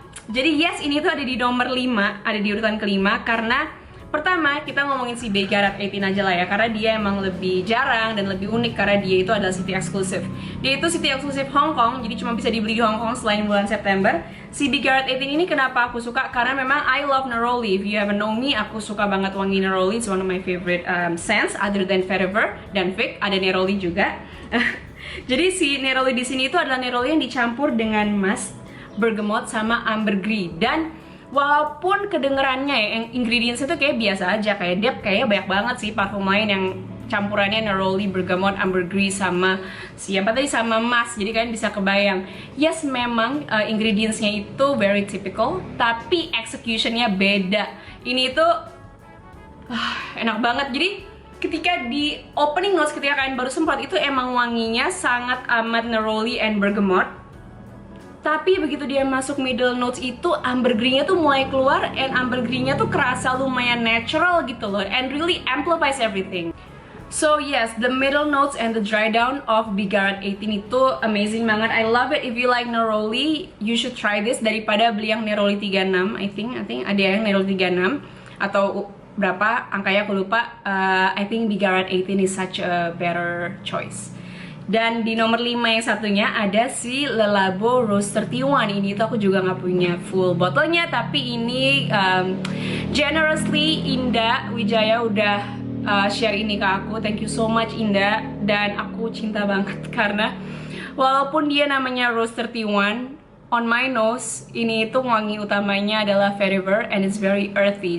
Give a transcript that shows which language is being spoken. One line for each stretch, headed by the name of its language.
Indonesian: Jadi yes, ini tuh ada di nomor 5, ada di urutan kelima. Karena pertama kita ngomongin si Bigarat 18 aja lah ya, karena dia emang lebih jarang dan lebih unik karena dia itu adalah city exclusive. Dia itu city exclusive Hong Kong, jadi cuma bisa dibeli di Hong Kong selain bulan September. Si Bigarat 18 ini kenapa aku suka? Karena memang
English: I love neroli. If you haven't know me,
Indonesian: aku suka banget wangi neroli.
English: It's one of my favorite scents other than vetiver dan fig.
Indonesian: Ada neroli juga. Jadi si neroli di sini itu adalah neroli yang dicampur dengan musk, bergamot, sama ambergris. Dan walaupun kedengerannya ya, ingredients itu kayak biasa aja, kayak Dep kayaknya banyak banget sih parfum lain yang campurannya neroli, bergamot, ambergris, sama siapa tadi, sama musk. Jadi kalian bisa kebayang. Yes, memang ingredientsnya itu very typical, tapi executionnya beda. Ini tuh Enak banget. Jadi ketika di opening notes, ketika kalian baru semprot, itu emang wanginya sangat amat neroli and bergamot. Tapi begitu dia masuk middle notes itu, ambergris-nya tuh mulai keluar, and ambergris-nya tuh kerasa lumayan natural gitu loh,
English: and really amplifies everything. So yes, the middle notes and the dry down of Bigarat 18 itu amazing banget. I love it. If you like neroli, you should try this
Indonesian: daripada beli yang neroli 36.
English: I think
Indonesian: ada yang neroli 36 atau berapa angkanya aku lupa.
English: I think Bigarat 18 is such a better choice.
Indonesian: Dan di nomor 5 yang satunya ada si Le Labo Rose 31. Ini tuh aku juga nggak punya full botolnya, tapi ini generously Indah Wijaya udah share ini ke aku.
English: Thank you so much
Indonesian: Indah. Dan aku cinta banget karena walaupun dia namanya Rose 31, on my nose ini itu wangi utamanya adalah vetiver
English: and it's very earthy.